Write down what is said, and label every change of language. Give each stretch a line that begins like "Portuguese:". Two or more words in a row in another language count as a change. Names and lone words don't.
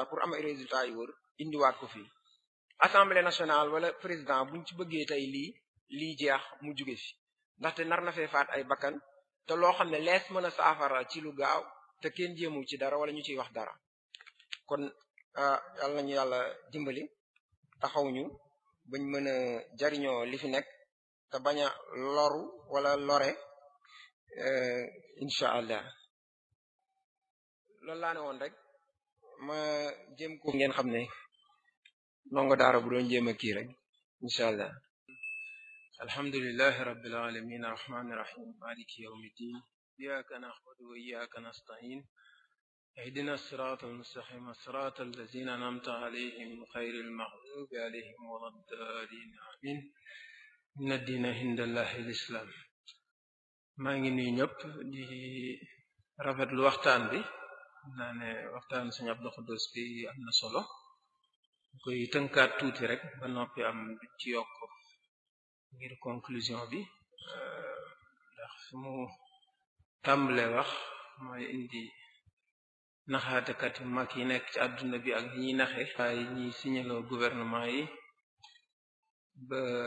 Wolof: pour am ay résultats yu wër indiwaat ko fii
French: assemblée nationale
Wolof: wala président buñ ci bëggee tey lii jeex mu jóge fi ndaxte nar na fee faat ay bakkan te loo xam ne lees mën a saafara ci lu gaaw te kenn jéemul ci dara wala ñu ciy wax dara kon yàlla nañu yàlla dimbali taxaw ñu bañ mën a jariñoo li fi nekk te bañ a loru wala lore
Arabic: إن شاء الله
Wolof: loolu laa ne woon rek ma jéem ko ngeen xam ne ndongo daara bu doon jéem a kii rek
Arabic: إن شاء الله الحمد لله رب العالمين الرحمن الرحيم مالك يوم الدين إياك نعبد وإياك نستعين اهدنا الصراط المستقيم صراط الذين أنعمت عليهم غير المغضوب عليهم ولا الضالين آمين إن الدين عند الله الإسلام
Wolof: maa ngi nuyu ñëpp di rafetlu waxtaan bi naa ne waxtaan Sëriñ Abdou Khoudoss bi am na solo koy tënkaat tuuti rek ba noppi am lu ci yokk ngir conclusion bi ndax su mu tàmbalee wax mooy indi naxaatekat yu mag yi nekk ci àdduna bi ak ñi naxe waaye ñi signaloo gouvernement yi ba